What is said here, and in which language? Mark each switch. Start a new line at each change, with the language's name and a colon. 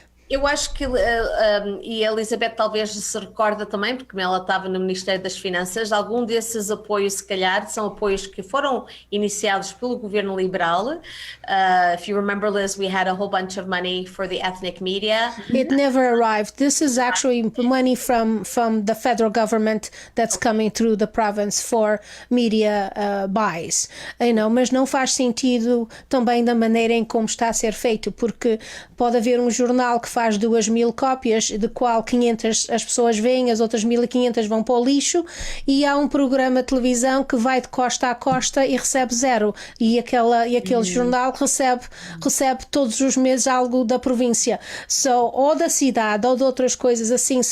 Portuguese: Eu acho que, e a Elizabeth talvez se recorda também, porque ela estava no Ministério das Finanças, algum desses apoios, se calhar, são apoios que foram iniciados pelo governo liberal.
English: If you remember, Liz, we had a whole bunch of money for the ethnic media. It never arrived. This is actually money from the federal government that's coming through the province for media buys.
Portuguese: Mas não faz sentido também da maneira em como está a ser feito, porque pode haver um jornal que faz 2.000 cópias, de qual 500 as pessoas veem, as outras 1.500 vão para o lixo, e há um programa de televisão que vai de costa a costa e recebe zero, e aquele jornal recebe todos os meses algo da província, ou da cidade, ou de outras coisas assim.